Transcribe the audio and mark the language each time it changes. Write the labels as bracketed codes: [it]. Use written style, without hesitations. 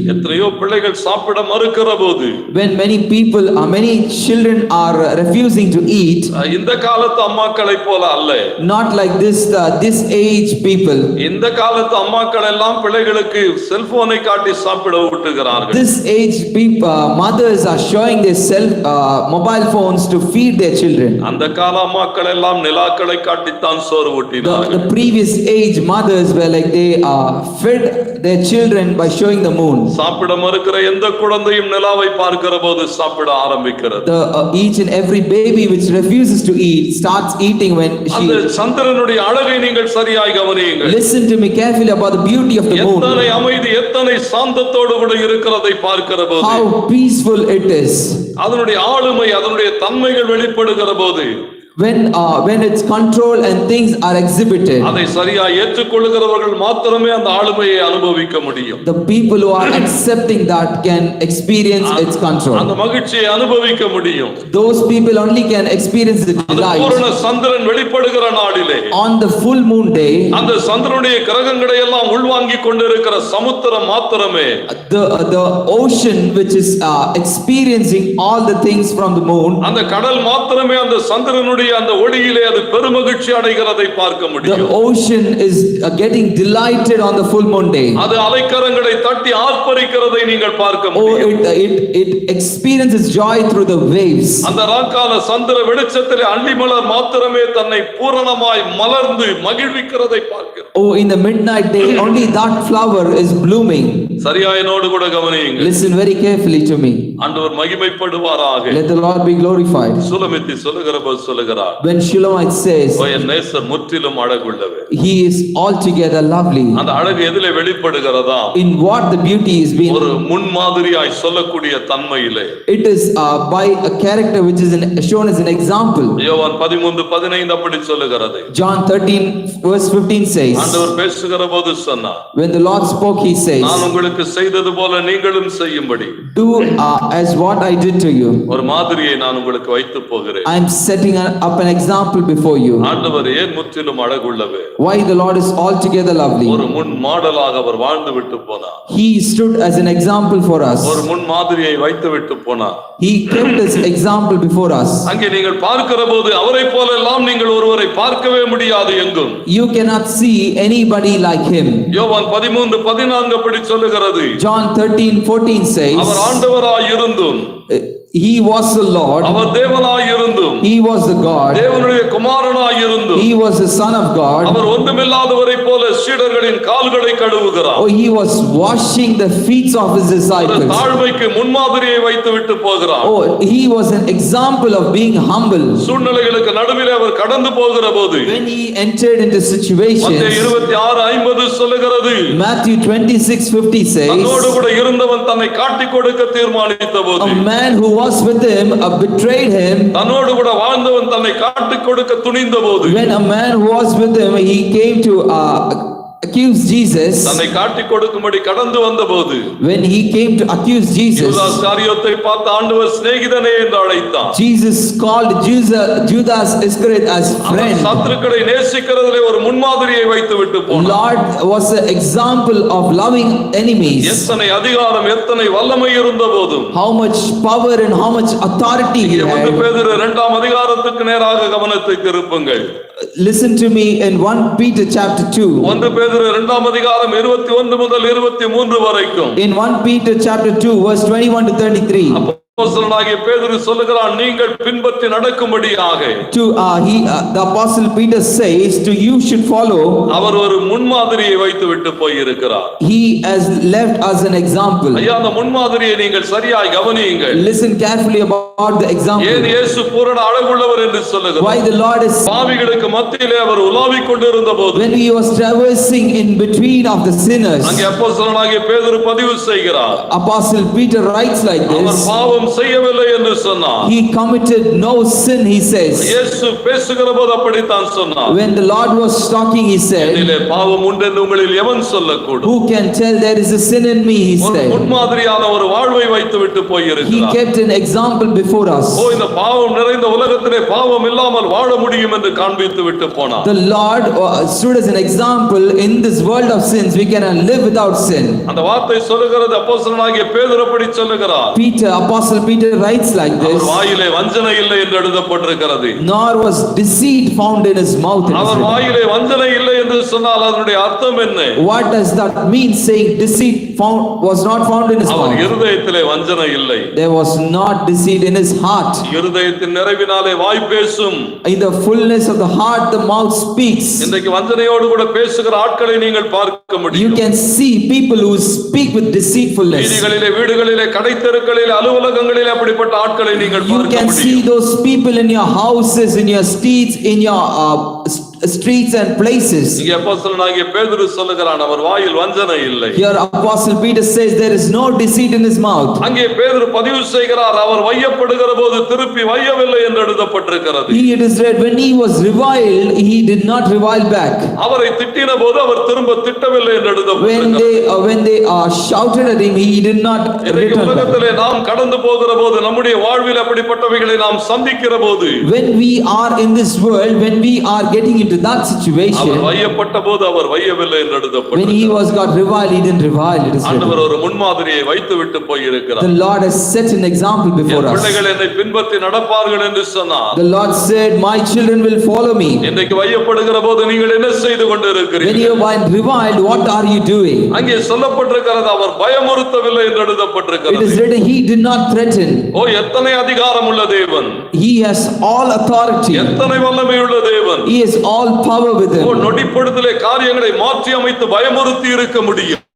[ta] எத்தனையோ பிள்ளைகள் சாப்பிட மறுக்கிற போது, [en] When many children are refusing to eat, [ta] இந்த காலத்து அம்மாக்களை போல அல்ல. [en] not like this age people. [ta] இந்த காலத்து அம்மாக்கள் எல்லாம் பிள்ளைகளுக்கு செல்போனை காட்டி சாப்பிட ஊட்டுகிறார்கள். [en] This age people, mothers are showing their mobile phones to feed their children. [ta] அந்த கால அம்மாக்கள் எல்லாம் நிலாக்களை காட்டித்தான் சோறு ஊட்டினார்கள். [en] The previous age mothers were like they fed their children by showing the moon. [ta] சாப்பிட மறுக்கிற எந்த குழந்தையும் நிலாவை பார்க்கிற போது சாப்பிட ஆரம்பிக்கிறது. [en] Each and every baby which refuses to eat starts eating when [ta] அந்த சந்திரனுடைய அழகை நீங்கள் சரியாய் கவனியுங்கள். [en] Listen to me carefully about the beauty of the moon. [ta] எத்தனை அமைதி, எத்தனை சாந்தத்தோடு கூட இருக்கிறதை பார்க்கிற போது, [en] How peaceful it is. [ta] அதனுடைய ஆளுமை, அதனுடைய தன்மைகள் வெளிப்படுகிற போது, [en] when its control and things are exhibited. [ta] அதை சரியாய் ஏற்றுக்கொள்கிறவர்கள் மாத்திரமே அந்த ஆளுமையை அனுபவிக்க முடியும். [en] The people who are accepting that can experience its control. [ta] அந்த மகிழ்ச்சியை அனுபவிக்க முடியும். [en] Those people only can experience the [ta] அந்த [en] delight. [ta] பூரண சந்திரன் வெளிப்படுகிற நாளிலே, [en] On the full moon day, [ta] அந்த சந்திரனுடைய கிரகங்களை எல்லாம் உள்வாங்கிக் கொண்டிருக்கிற சமுத்திரம் மாத்திரமே, [en] the ocean which is experiencing all the things from the moon, [ta] அந்த கடல் மாத்திரமே அந்த சந்திரனுடைய அந்த ஒளியிலே அது பெருமகிழ்ச்சி அடைகிறதை பார்க்க [en] the [ta] முடியும். [en] ocean is getting delighted on the full moon day. [ta] அது அலைக்கரங்களை தட்டி ஆர்ப்பரிக்கிறதை நீங்கள் பார்க்க முடியும். [en] It experiences joy through the waves. [ta] அந்த ராக்கால சந்திர வெளிச்சத்திலே அள்ளிமலர் மாத்திரமே தன்னை பூரணமாய் மலர்ந்து மகிழ்விக்கிறதை பார்க்கிறோம். [en] Oh, in the midnight day, only that flower is blooming. [ta] சரியா என்னோடு கூட கவனியுங்கள். [en] Listen very carefully to me. [ta] ஆண்டவர் மகிமைப்படுவாராக. [en] Let the Lord be glorified. [ta] சுலமித்தி சொல்லுகிற போது சொல்லுகிறார், சொல்லுகிறார். [en] When Shulamite says, [ta] ஓ என் நேசர் முற்றிலும் அழகுள்ளவர். [en] he is altogether lovely. [ta] அந்த அழகு எதிலே வெளிப்படுகிறதா? [en] In what the beauty is being, [ta] ஒரு முன்மாதிரியாய் சொல்லக்கூடிய தன்மையிலே. [en] it is by a character which is shown as an example. [ta] யோவான் 13:15 அப்படி சொல்லுகிறது. [en] John 13:15 says, [ta] ஆண்டவர் பேசுகிற போது சொன்னார், [en] when the Lord spoke, he says, [ta] நான் உங்களுக்கு செய்தது போல நீங்களும் செய்யும்படி [en] do as what I did to you. [ta] ஒரு மாதிரியை நான் உங்களுக்கு வைத்து போகிறேன். [en] I am setting up an example before you. [ta] ஆண்டவர் ஏன் முற்றிலும் அழகுள்ளவர்? [en] Why the Lord is altogether lovely. [ta] ஒரு முன் மாடலாக அவர் வாழ்ந்து விட்டு போனார். [en] He stood as an example for us. [ta] ஒரு முன் மாதிரியை வைத்து விட்டு போனார். [en] He kept his example before us. [ta] அங்கே நீங்கள் பார்க்கிற போது அவரை போல எல்லாம் நீங்கள் ஒருவரை பார்க்கவே முடியாது எங்கும். [en] You cannot see anybody like him. [ta] யோவான் 13:14 அப்படி சொல்லுகிறது. [en] John 13:14 says, [ta] அவர் ஆண்டவராய் இருந்தும் [en] he was the Lord, [ta] அவர் தேவனாய் இருந்தும் [en] he was the God, [ta] தேவனுடைய குமாரனாய் இருந்தும் [en] he was the Son of God. [ta] அவர் ஒன்றுமில்லாதவரை போல சீடர்களின் கால்களை கழுவுகிறார். [en] Oh, he was washing the feet of his disciples. [ta] தாழ்மைக்கு முன்மாதிரியை வைத்து விட்டு போகிறார். [en] Oh, he was an example of being humble. [ta] சூழ்நிலைகளுக்கு நடுவிலே அவர் கடந்து போகிற போது [en] When he entered into situations, [ta] மத்தேயு 26:50 சொல்லுகிறது, [en] Matthew 26:50 says, [ta] தன்னோடு கூட இருந்தவன் தன்னை காட்டிக் கொடுக்க தீர்மானித்த போது, [en] a man who was with him betrayed him. [ta] தன்னோடு கூட வாழ்ந்தவன் தன்னை காட்டிக் கொடுக்க துணிந்த போது, [en] When a man who was with him, he came to accuse Jesus. [ta] தன்னை காட்டிக் கொடுக்கும்படி கடந்து வந்த போது, [en] When he came to accuse Jesus, [ta] யூதாஸ் காரியோத்தை பார்த்து ஆண்டவர் சிநேகிதனே என்று அழைத்தார். [en] Jesus called Judas Iscariot as friend. [ta] சத்துருக்களை நேசிக்கிறதிலே ஒரு முன்மாதிரியை வைத்து விட்டு போனார். [en] Lord was an example of loving enemies. [ta] எத்தனை அதிகாரம் எத்தனை வல்லமை இருந்த போதும், [en] How much power and how much authority he [ta] 1 [en] had. [ta] பேதுரு 2ஆம் அதிகாரத்துக்கு நேராக கவனத்தை திருப்புங்கள். [en] Listen to me in 1 Peter chapter 2. [ta] 1 பேதுரு 2ஆம் அதிகாரம் 21 முதல் 23 வரைக்கும். [en] In 1 Peter chapter 2 verse 21 to 33. [ta] அப்போஸ்தலனாகிய பேதுரு சொல்லுகிறான், நீங்கள் பின்பற்றி நடக்கும்படியாக. [en] The apostle Peter says to you should follow. [ta] அவர் ஒரு முன்மாதிரியை வைத்து விட்டு போய் இருக்கிறார். [en] He has left us an example. [ta] ஐயா, அந்த முன்மாதிரியை நீங்கள் சரியாய் கவனியுங்கள். [en] Listen carefully about the example. [ta] ஏன் இயேசு பூரண அழகுள்ளவர் என்று சொல்லுகிறார்? [en] Why the Lord is, [ta] பாவிகளுக்கு மத்தியிலே அவர் உலாவிக் கொண்டிருந்த போது, [en] when he was traversing in between of the sinners, [ta] அங்கே அப்போஸ்தலனாகிய பேதுரு பதிவு செய்கிறார். [en] apostle Peter writes like [ta] our [en] this. [ta] பாவம் செய்யவில்லை என்று சொன்னார். [en] He committed no sin, he says. [ta] இயேசு பேசுகிற போது அப்படித்தான் சொன்னார். [en] When the Lord was talking, he said, [ta] என்னிலே பாவம் உண்டு என்று உங்களில் எவன் சொல்லக்கூடும்? [en] who can tell there is a sin in me, he [ta] ஒரு [en] said. [ta] முன்மாதிரியான ஒரு வாழ்வை வைத்து விட்டு போய் [en] He [ta] இருக்கிறார். [en] kept an example before us. [ta] இந்த பாவம் நிறைந்த உலகத்திலே பாவம் இல்லாமல் வாழ முடியும் என்று காண்பித்து விட்டு போனார். [en] The Lord stood as an example in this world of sins. We cannot live without sin. [ta] அந்த வார்த்தை சொல்லுகிறது, அப்போஸ்தலனாகிய பேதுரு அப்படி சொல்லுகிறார். [en] Apostle Peter writes like this. [ta] அவர் வாயிலே வஞ்சனை இல்லை என்று எழுதப்பட்டிருக்கிறது. [en] Nor was deceit found in his mouth. [ta] அவர் வாயிலே வஞ்சனை இல்லை என்று சொன்னால் அதனுடைய அர்த்தம் என்ன? [en] What does that mean, saying deceit was not found in his [ta] our [en] mouth? [ta] இருதயத்திலே வஞ்சனை இல்லை. [en] There was not deceit in his heart. [ta] இருதயத்தின் நிறைவினாலே வாய் பேசும். [en] In the fullness of the heart the mouth speaks. [ta] இன்றைக்கு வஞ்சனையோடு கூட பேசுகிற ஆட்களை நீங்கள் பார்க்க முடியும். [en] You can see people who speak with deceitfulness. [ta] வீதிகளிலே, வீடுகளிலே, கடைத்தெருக்களிலே, அலுவலகங்களிலே அப்படிப்பட்ட ஆட்களை நீங்கள் [en] You [ta] பார்க்க [en] can see [ta] முடியும். [en] those people in your houses, in your streets, in your streets and places. [ta] இங்கே அப்போஸ்தலனாகிய பேதுரு சொல்லுகிறான், அவர் வாயில் வஞ்சனை இல்லை. [en] Here apostle Peter says there is no deceit in his mouth. [ta] அங்கே பேதுரு பதிவு செய்கிறார், அவர் வையப்படுகிற போது திருப்பி வையவில்லை என்று எழுதப்பட்டிருக்கிறது. [en] It is read, when he was reviled, he did not revile back. [ta] அவரை திட்டின போது அவர் திரும்ப திட்டவில்லை என்று எழுதப்பட்டிருக்கிறது. [en] When they shouted at him, he did not return back. [ta] உலகத்திலே நாம் கடந்து போகிற போது, நம்முடைய வாழ்வில் அப்படிப்பட்டவைகளை நாம் சந்திக்கிற போது, [en] When we are in this world, when we are getting into that situation, [ta] அவர் வையப்பட்ட போது அவர் வையவில்லை என்று [en] when he [ta] எழுதப்பட்டிருக்கிறது. [en] was got reviled, he didn't revile. It is [ta] ஆண்டவர் [en] written. [ta] ஒரு முன்மாதிரியை வைத்து விட்டு போய் இருக்கிறார். [en] The Lord has set an example before us. [ta] பிள்ளைகள் என்னை பின்பற்றி நடப்பார்கள் என்று சொன்னார். [en] The Lord said, my children will follow me. [ta] இன்றைக்கு வையப்படுகிற போது நீங்கள் என்ன செய்து [en] When [ta] கொண்டிருக்கிறீர்கள்? [en] you are reviled, what are you doing? [ta] அங்கே சொல்லப்பட்டிருக்கிறது, அவர் பயமுறுத்தவில்லை என்று [en] It is [ta] எழுதப்பட்டிருக்கிறது. [en] written, he did not threaten. [ta] எத்தனை அதிகாரம் உள்ள தேவன், [en] He has all authority. [ta] எத்தனை வல்லமை உள்ள தேவன். [en] He has all power with him. [ta] நொடிப்படுத்திலே காரியங்களை மாற்றி அமைத்து பயமுறுத்தி இருக்க முடியும்.